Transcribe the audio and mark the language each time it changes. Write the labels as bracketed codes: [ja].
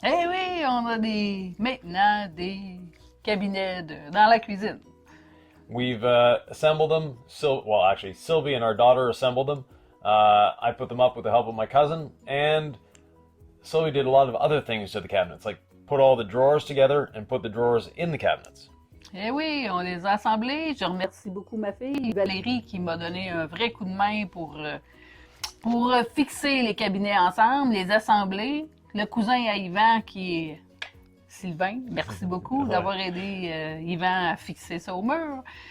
[fr] Eh oui, on a maintenant des cabinets dans la cuisine. [en] We've assembled them. Actually, Sylvie and our daughter assembled them. I put them up with the help of my cousin, and Sylvie did a lot of other things to the cabinets, like put all the drawers together and put the drawers in the cabinets. [fr] Eh oui, on les a assemblés. Je remercie beaucoup ma fille, Valérie, qui m'a donné un vrai coup de main pour fixer les cabinets ensemble, les assembler. Le cousin à Yvan, qui est Sylvain, merci beaucoup d'avoir aidé Yvan à fixer ça au mur.